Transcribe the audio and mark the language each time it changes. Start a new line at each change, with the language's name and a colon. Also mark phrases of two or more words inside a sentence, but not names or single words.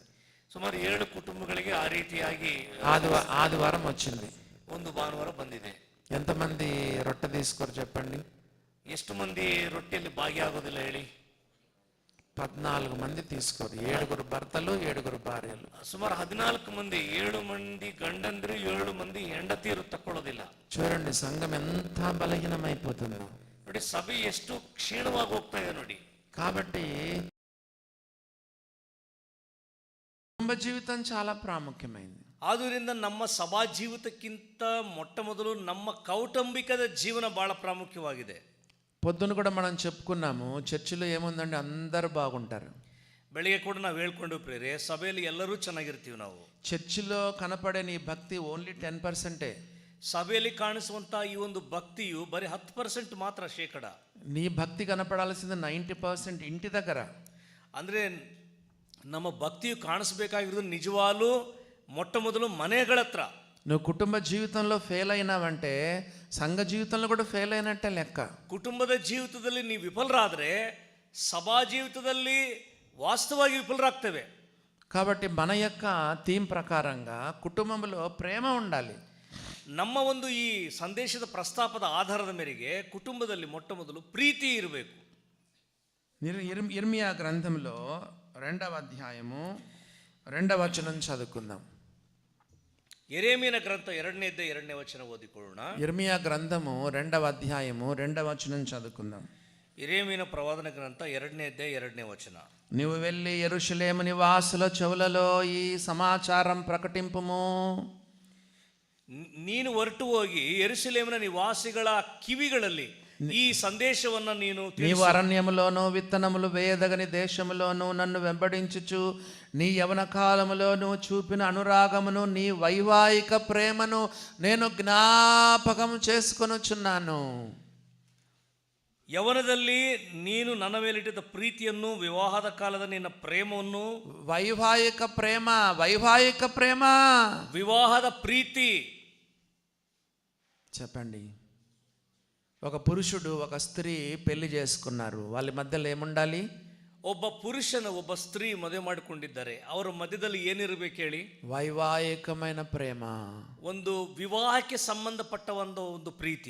Kannada: ಸುಮಾರು 7 ಕುಟುಂಬಗಳಿಗೆ ಆ ರೀತಿಯಾಗಿ
Telugu: ఆదివారం వచ్చింది,
Kannada: ಒಂದು ಭಾನುವಾರ ಬಂದಿದೆ.
Telugu: ఎంతమంది రొట్టె తీసుకోరు చెప్పండి?
Kannada: ಎಷ್ಟು ಮಂದಿ ರೊಟ್ಟಿಯಲ್ಲಿ ಭಾಗಿಯಾಗೋದಿಲ್ಲ ಹೇಳಿ?
Telugu: 14 మంది తీసుకోరు. 7 భర్తలు, 7 భార్యలు.
Kannada: ಸುಮಾರು 14 ಮಂದಿ, 7 ಮಂದಿ ಗಂಡಂದ್ರು, 7 ಮಂದಿ ಹೆಂಡತಿಯರು ತಕ್ಕೊಳ್ಳೋದಿಲ್ಲ.
Telugu: చూడండి సంఘం ఎంత బలహీనమైపోతుందో.
Kannada: ನೋಡಿ, ಸಭೆ ಎಷ್ಟು ಕ್ಷೀಣವಾಗಿ ಹೋಗ್ತಾ ಇದೆ ನೋಡಿ.
Telugu: కాబట్టి కుటుంబ జీవితం చాలా ప్రాముఖ్యమైంది.
Kannada: ಆದುದರಿಂದ ನಮ್ಮ ಸಭಾ ಜೀವಿತಕ್ಕಿಂತ ಮೊಟ್ಟ ಮೊದಲು ನಮ್ಮ ಕೌಟುಂಬಿಕದ ಜೀವನ ಬಹಳ ಪ್ರಾಮುಖ್ಯವಾಗಿದೆ.
Telugu: పొద్దున కూడా మనం చెప్పుకున్నాము, చర్చిలో ఏముందండి, అందరు బాగుంటారు.
Kannada: ಬೆಳಿಗ್ಗೆ ಕೂಡ ನಾವು ಹೇಳ್ಕೊಂಡು ಪ್ರೇರೆ ಸಭೆಯಲ್ಲಿ ಎಲ್ಲರೂ ಚೆನ್ನಾಗಿರ್ತೀವಿ. ನಾವು
Telugu: చర్చిలో కనపడే నీ భక్తి ఓన్లీ 10%.
Kannada: ಸಭೆಯಲ್ಲಿ ಕಾಣಿಸುವಂತ ಈ ಒಂದು ಭಕ್ತಿಯು ಬರೀ 10% ಮಾತ್ರ, ಶೇಕಡ.
Telugu: నీ భక్తి కనపడాల్సింది 90% ఇంటి దగ్గర.
Kannada: ಅಂದ್ರೆ ನಮ್ಮ ಭಕ್ತಿಯು ಕಾಣಿಸ್ಬೇಕಾಗಿರೋದು ನಿಜವಾಗ್ಲೂ ಮೊಟ್ಟ ಮೊದಲು ಮನೆಗಳ ಹತ್ರ.
Telugu: నువ్వు కుటుంబ జీవితంలో ఫెయిల్ అయినావంటే సంఘ జీవితంలో కూడా ఫెయిల్ అయినట్టే లెక్క.
Kannada: ಕುಟುಂಬದ ಜೀವಿತದಲ್ಲಿ ನೀವು ವಿಫಲರಾದ್ರೆ ಸಭಾ ಜೀವಿತದಲ್ಲಿ ವಾಸ್ತವವಾಗಿ ವಿಫಲರಾಗ್ತೇವೆ.
Telugu: కాబట్టి మన యొక్క థీమ్ ప్రకారంగా కుటుంబంలో ప్రేమ ఉండాలి.
Kannada: ನಮ್ಮ ಒಂದು ಈ ಸಂದೇಶದ ಪ್ರಸ್ತಾಪದ ಆಧಾರದ ಮೇರೆಗೆ ಕುಟುಂಬದಲ್ಲಿ ಮೊಟ್ಟ ಮೊದಲು ಪ್ರೀತಿ ಇರಬೇಕು.
Telugu: ఇర్మియా గ్రంథంలో 2వ అధ్యాయము 2వ వచనం చదువుకుందాం.
Kannada: ಯೆರೆಮೀಯನ ಗ್ರಂಥ 2ನೇ ಅಧ್ಯಾಯ 2ನೇ ವಚನ ಓದಿಕೊಳ್ಳೋಣ.
Telugu: ఇర్మియా గ్రంథము 2వ అధ్యాయము 2వ వచనం చదువుకుందాం.
Kannada: ಯೆರೆಮೀಯನ ಪ್ರವಾದನ ಗ್ರಂಥ 2ನೇ ಅಧ್ಯಾಯ 2ನೇ వచನ.
Telugu: నీవు వెళ్ళి యెరూషలేము నివాసుల చెవులలో ఈ సమాచారం ప్రకటింపుము.
Kannada: ನೀನು ಹೊರಟು ಹೋಗಿ ಯೆರೂಸಲೇಮಿನ ನಿವಾಸಿಗಳ ಕಿವಿಗಳಲ್ಲಿ ಈ ಸಂದೇಶವನ್ನು
Telugu: నీవు అరణ్యములోను విత్తనములు వేయదగని దేశములోను నన్ను వెంబడించుచు నీ యవన కాలములోను చూపిన అనురాగమును నీ వైవాహిక ప్రేమను నేను జ్ఞాపకం చేసుకొనుచున్నాను.
Kannada: ಯವನದಲ್ಲಿ ನೀನು ನನ್ನ ಮೇಲಿಟ್ಟಿದ್ದ ಪ್ರೀತಿಯನ್ನು, ವಿವಾಹದ ಕಾಲದ ನಿನ್ನ ಪ್ರೇಮವನ್ನು,
Telugu: వైవాహిక ప్రేమ
Kannada: ವಿವಾಹದ ಪ್ರೀತಿ.
Telugu: చెప్పండి, ఒక పురుషుడు ఒక స్త్రీ పెళ్లి చేసుకున్నారు, వాళ్ళ మధ్యలో ఏముండాలి?
Kannada: ಒಬ್ಬ ಪುರುಷನ ಒಬ್ಬ ಸ್ತ್ರೀ ಮದುವೆ ಮಾಡಿಕೊಂಡಿದ್ದಾರೆ, ಅವರ ಮಧ್ಯದಲ್ಲಿ ಏನಿರಬೇಕು ಹೇಳಿ?
Telugu: వైవాహికమైన ప్రేమ,
Kannada: ಒಂದು ವಿವಾಹಕ್ಕೆ ಸಂಬಂಧಪಟ್ಟ ಒಂದು ಪ್ರೀತಿ